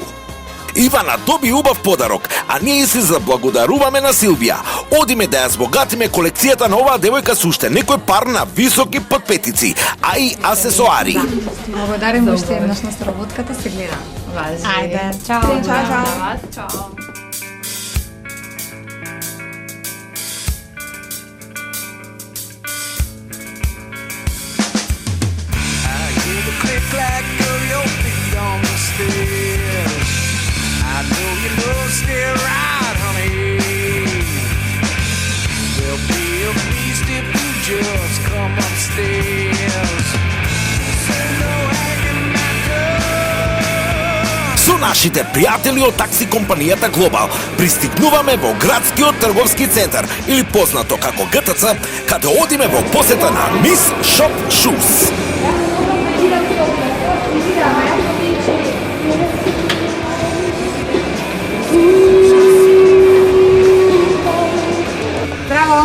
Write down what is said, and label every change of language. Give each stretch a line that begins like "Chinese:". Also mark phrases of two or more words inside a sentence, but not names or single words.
Macedonian: Ивана доби убав подарок, а ние се заблагодаруваме на Силвија. Одиме да ја збогатиме колекцијата на оваа девојка со уште некој пар на високи подпетици, а и аксесоари. Благодарим уште еднаш на сработката, се гледам. Важи. Ајде, чао. Чао.
English: I know you love stay right, honey. There'll be a feast if you just come upstairs. Say no hanging my door.
Macedonian: Со нашите пријатели од такси компанијата Глобал пристигнуваме во градскиот трговски центар, или познато како ГТЦ, каде одиме во посета на Мис Шоп Шус. Браво!